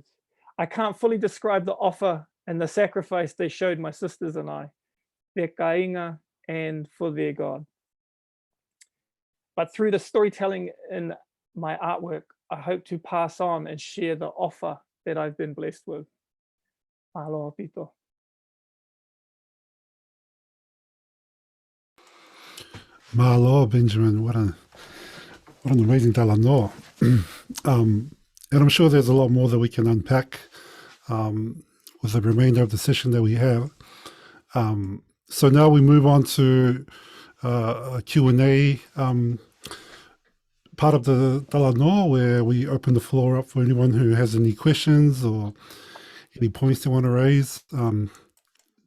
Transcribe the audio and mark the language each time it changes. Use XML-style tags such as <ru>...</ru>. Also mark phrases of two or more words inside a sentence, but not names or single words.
<en>I can't fully describe the offer and the sacrifice they showed my sisters and I, their kainga and for their God. But through the storytelling in my artwork, I hope to pass on and share the offer that I've been blessed with.</en> <to>Aloha pito.</to> <en>Mahalo, Benjamin. What an amazing talanoa. And I'm sure there's a lot more that we can unpack with the remainder of the session that we have. So now we move on to a Q&A part of the Talanoa, where we open the floor up for anyone who has any questions or any points they want to raise.</en>